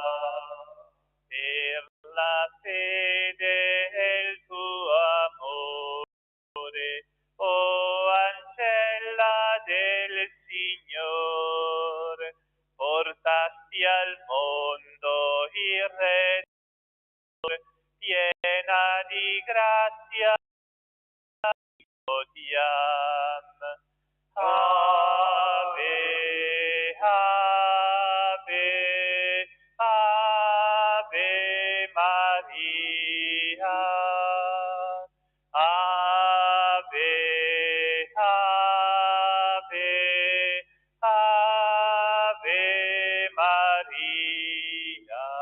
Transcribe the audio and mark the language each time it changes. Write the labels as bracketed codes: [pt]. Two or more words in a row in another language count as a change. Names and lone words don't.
[it] Per la fede e il tuo amore, o ancella del Signore, portasti al mondo il Re, piena di grazia, odiam. [la] Ave, Ave, Ave Maria. Ave, Ave, Ave Maria.